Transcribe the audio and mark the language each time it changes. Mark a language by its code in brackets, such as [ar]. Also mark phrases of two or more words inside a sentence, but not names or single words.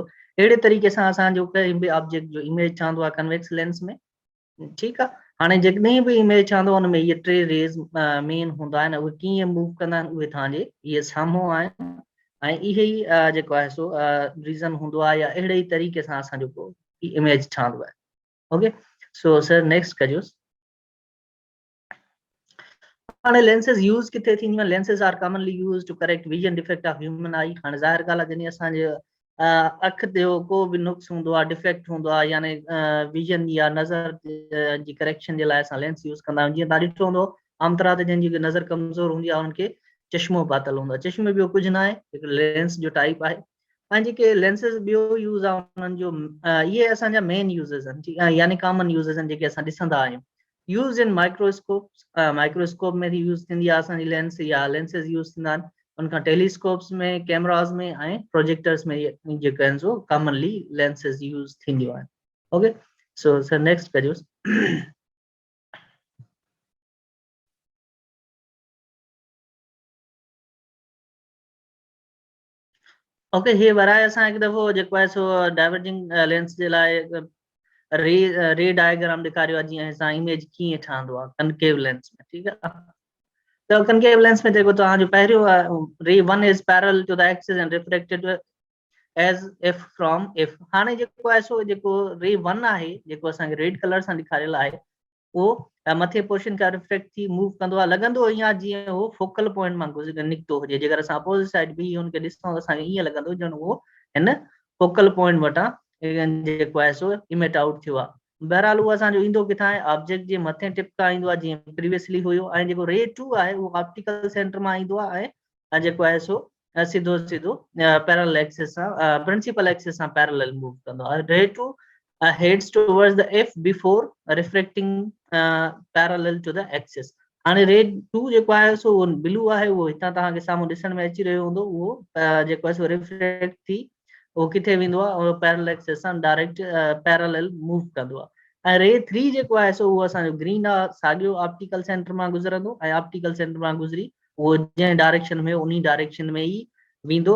[sd] अहिड़े तरीक़े सां असांजो कंहिं बि ऑब्जेक्ट जो इमेज ठहंदो आहे [en] convex lens [sd] में। ठीकु आहे हाणे जेकॾहिं बि इमेज ठहंदो हुन में इहे 3 [en] rays main [sd] हूंदा आहिनि उहे कीअं मूव कंदा आहिनि उहे तव्हांजे इहे साम्हूं आहिनि ऐं इहे ई जेको आहे सो रीज़न हूंदो आहे या अहिड़े ई तरीक़े सां असांजो को इमेज ठहंदो आहे। [en] OK so sir next [sd] कजोसि। हाणे [en] lenses use [sd] किथे थींदियूं आहिनि? [en] lenses are commonly used to correct vision defect of human eye. [sd] हाणे ज़ाहिर ॻाल्हि आहे, जॾहिं असांजे अख ते को बि नुक्स हूंदो आहे, डिफेक्ट हूंदो आहे, यानी विजन या नज़र जी करेक्शन जे लाइ असां [en] lens use [sd] कंदा आहियूं। जीअं तव्हां ॾिठो हूंदो आम तरह ते जंहिंजी नज़र कमज़ोर हूंदी आहे उनखे चश्मो पातल हूंदो आहे। चश्मे ॿियो कुझु न आहे, हिकु लेंस जो टाइप आहे। ऐं जेके लेंसेस ॿियो यूज़ आहे उन्हनि जो इहे असांजा [en] main uses [sd] आहिनि, ठीकु आहे, यानी [en] common uses [sd] आहिनि जेके असां ॾिसंदा आहियूं। [en] use in microscope, [sd] माइक्रोस्कोप में थी यूज़ थींदी आहे असांजी लेंस, या लेंसेस यूज़ थींदा आहिनि उनखां टेलीस्कोप्स में, कैमरास में ऐं प्रोजेक्टर्स में जेके आहिनि सो [en] commonly lenses use [sd] थींदियूं आहिनि। [en] OK, so sir next [sd] करियोसि। ओके, हे वराए असां हिकु दफ़ो जेको आहे सो [en] diverging lens [sd] जे लाइ [en] ray diagram [sd] ॾेखारियो आहे, जीअं असां इमेज कीअं ठहंदो आहे [en] concave lens [sd] में, ठीकु आहे। त [en] concave lens [sd] में जेको तव्हांजो पहिरियों आहे, [en] ray one is parallel to the axis and reflected as if from if. [sd] हाणे जेको आहे सो जेको [en] ray one [sd] आहे, जेको असांखे [en] red color [sd] सां ॾेखारियल आहे, उहो मथे पोर्शन खां रिफ्लेक्ट थी मूव कंदो आहे। लॻंदो ईअं आहे जीअं उहो [en] focal point [sd] मां निकितो हुजे। जेकर असां [en] opposite side [sd] बि हुनखे ॾिसूं त असांखे ईअं लॻंदो ॼण उहो हिन [en] focal point [sd] वटां जेको आहे सो [en] emit out [sd] थियो आहे। बहरहाल उहो असांजो ईंदो किथां आहे? ऑब्जेक्ट जे मथे टिप खां ईंदो आहे, जीअं प्रीवियसली हुयो। ऐं जेको [en] ray two [sd] आहे उहो [en] optical center [sd] मां ईंदो आहे ऐं जेको आहे सो सीधो सीधो [en] parallel axis [sd] सां, [en] principal axis [sd] सां [en] parallel move [sd] कंदो आहे। [en] ray two heads towards the f before reflecting parallel to the axis. [sd] हाणे [en] ray two [sd] जेको आहे सो ब्लू आहे, उहो हितां तव्हांखे साम्हूं ॾिसण में अची रहियो हूंदो। उहो जेको आहे सो रिफ्लेक्ट थी उहो किथे वेंदो आहे? [en] parallel axis [sd] सां [en] direct parallel move [sd] कंदो आहे। ऐं [en] ray three [sd] जेको आहे सो उहो असांजो ग्रीन आहे, साॻियो [en] optical center [sd] मां गुज़रंदो ऐं [en] optical center [sd] मां गुज़री उहो जंहिं डायरेक्शन में उन डायरेक्शन में ई वेंदो।